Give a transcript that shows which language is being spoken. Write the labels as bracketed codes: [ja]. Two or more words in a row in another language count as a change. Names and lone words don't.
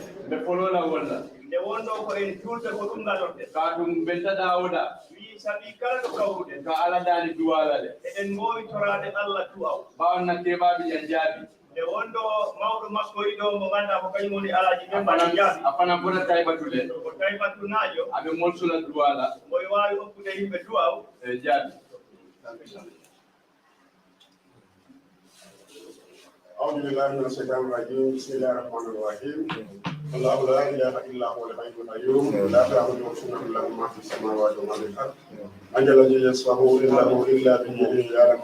[ff] ɓe folola walla nde wonɗo ko en julta ko ɗum gadorte ka ɗum ɓentaɗa oɗa wi sabi kala ɗo kawruɗen ka ala dani duwalale eɗen mbowi torade Allah duwaw ɓawanna keɓaɓe jan jaabi nde wonɗo mawɗo makko yiɗo mo ganduɗa ko kañum woni alaji ɓe mbaɗa jaabi a fana bota taybatude ko taybatu naajo aɓe molsula duwala moye wawi hokkude yimɓe duwaw e jaabi [ar] أعوذ بالله من الشيطان الرجيم بسم الله الرحمن الرحيم الله لا إله إلا هو الحي القيوم لا تأخذه سنة له ما في السماوات وما في الأرض من الذي يشفع إلا بيده يعلم